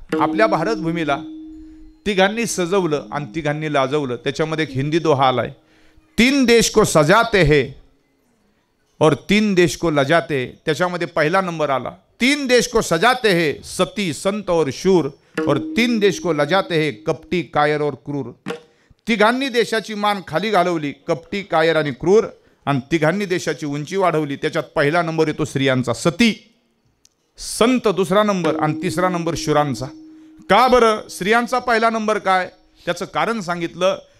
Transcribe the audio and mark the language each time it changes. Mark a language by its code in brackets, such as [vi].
[mr] आपल्या भारतभूमीला तिघांनी सजवलं आणि तिघांनी लाजवलं. त्याच्यामध्ये एक हिंदी दोहा आलाय, [hi] 3 देश को सजाते हैं और 3 देश को लजाते. [mr] त्याच्यामध्ये पहिला नंबर आला, [hi] 3 देश को सजाते हैं सती संत और शूर, और 3 देश को लजाते हैं कपटी कायर और क्रूर. [mr] तिघांनी देशाची मान खाली घालवली, कपटी कायर आणि क्रूर, आणि तिघांनी देशाची उंची वाढवली. त्याच्यात पहिला नंबर येतो स्त्रियांचा, सती, संत दुसरा नंबर आणि तिसरा नंबर शूरांचा. का बरं स्त्रियांचा पहिला नंबर काय? त्याचं कारण सांगितलं.